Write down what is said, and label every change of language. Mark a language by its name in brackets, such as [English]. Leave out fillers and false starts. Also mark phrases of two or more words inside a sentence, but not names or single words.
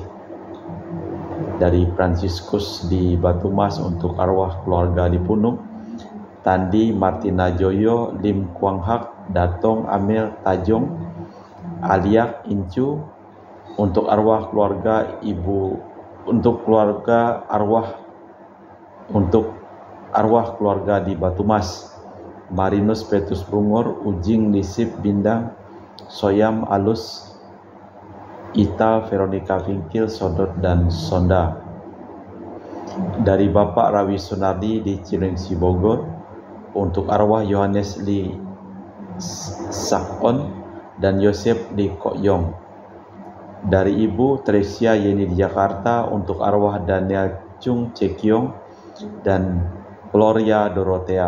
[Indonesian] Dari Fransiskus di Batumas untuk arwah keluarga di Punuk, Tandi Martina Joyo, Lim Kuang Hak, Datong Amel Tajong, Aliak Incu, untuk arwah keluarga untuk arwah keluarga di Batumas, Marinus Petrus Bungur, Ujing Lisip Bindang, Soyam Alus, Ita Veronica Vinkil, Sodot, dan Sonda. Dari Bapak Rawi Sunardi di Cilengsi Bogor untuk arwah Yohanes Li Sakon dan Yosef di Kokyong. Dari Ibu Tresia Yeni di Jakarta untuk arwah Daniel Chung Cekyong dan Gloria Dorothea.